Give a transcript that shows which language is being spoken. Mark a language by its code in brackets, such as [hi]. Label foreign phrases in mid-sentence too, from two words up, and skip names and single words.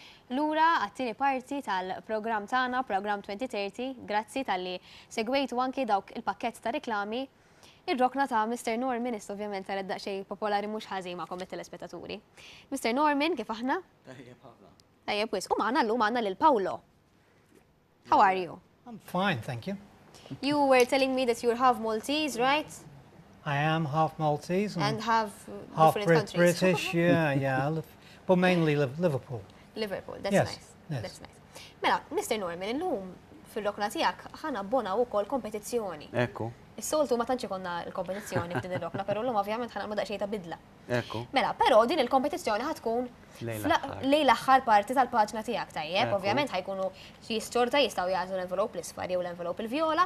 [mt] lura għat-tieni parti tal-programm tagħna, Programm 2030, grazzi tal-li segwejtu anki dawk il-pakkett ta' riklami. Ir-rokna ta' Mr. Norman is ovvjament saret daqsxejn popolari mhux ħażin magħkom it-telespettaturi. Mr. Norman, kif aħna? Tajjeb wis, u magħna llum għandna lil Paulo. [en] How are you? I'm fine, thank you. You were telling me that you're half Maltese, right? I am half Maltese And half half different countries. British, yeah. But mainly Liverpool. Liverpool, that's Yes, nice. yes. That's nice. [mt] Mela, Mr. Norman, illum fil-rokna tiegħek ħana bona wkoll kompetizzjoni. Ekku, Is-soltu ma tantx ikonna l-kompetizzjoni f'din ir-rokna, però llum ovvjament ħanagħmlu daqsxejn ta' bidla. ekku. Mela, però din il-kompetizzjoni ħatkun lejn l-aħħar parti tal-paġna tiegħek tajjeb, Ekku. ovvjament ħajkunu xi xorta jistgħu jagħżu l-envelop l-isfar jew l-envelop il-vjola,